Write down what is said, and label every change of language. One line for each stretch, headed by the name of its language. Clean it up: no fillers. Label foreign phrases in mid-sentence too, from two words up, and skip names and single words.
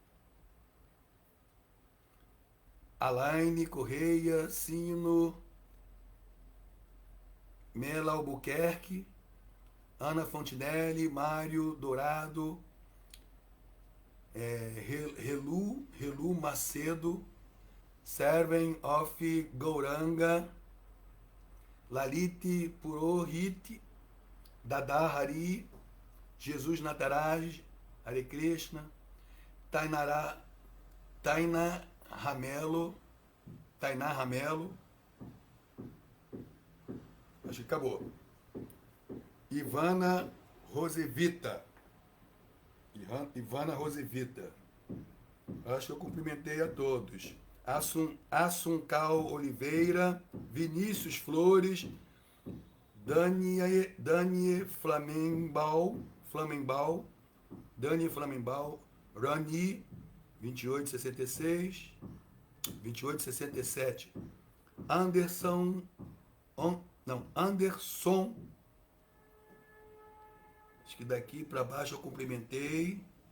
Portuguese: Alaine Correia, Sino, Mela Albuquerque, Ana Fontinelli, Mário Dourado, Relu Macedo, Servant of Gauranga, Lalite Purohit, Dada Hari, Jesus Nataraj, Hare Krishna, Taina Ramelo, Tainá Ramelo, acho que acabou. Ivana Rosevita. Ivana Rosevita. Acho que eu cumprimentei a todos. Assuncal Oliveira, Vinícius Flores, Dani Flamenbal, Dani Flamenbal, Rani, 2866, 2867, Anderson, acho que daqui para baixo eu cumprimentei.